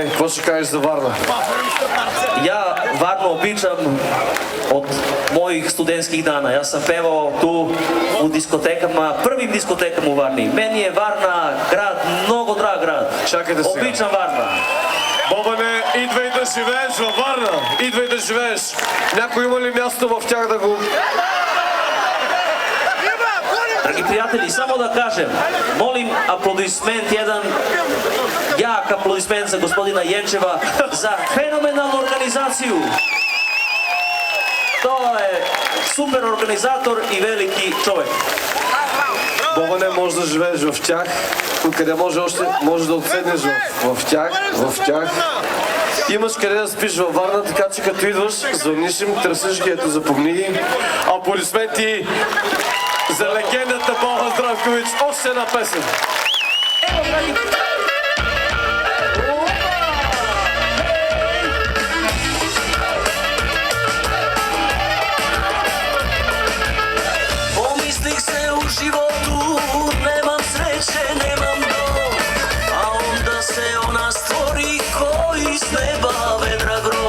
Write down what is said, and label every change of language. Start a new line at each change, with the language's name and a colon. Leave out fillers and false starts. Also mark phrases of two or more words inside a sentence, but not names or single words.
Bulgarian: ще кажеш за Варна?
Serbian: Ja Varnu običam od mojih studentskih dana. Ja sam pevao tu u diskotekama, prvim diskotekama u Varni. Meni je Varna grad, mnogo drag grad. Чакайте сега.
Bulgarian: Обичам Варна. Бобане, идвай да живееш във Варна. Идвай да живееш. Някой има ли място в тях да го...
Serbian: Dragi prijatelji, samo da kažem, molim aplodisment, jedan jak aplodisment za gospodina Jenčeva za fenomenalnu organizaciju. To je super organizator i veliki čovjek.
Bulgarian: Бобане, може да живееш в тях. Къде може да отседнеш в тях. Имаш къде да спиш във Варна, така че като идваш, звъниш им, търсиш ги, ето запомни ги. Аплодисменти за легендата Боба Здравкович. Още една песен.
Serbian: Pomislih se u životu, nemam sreće, nemam dom, a onda se ona stvori ko iz neba vedra grom.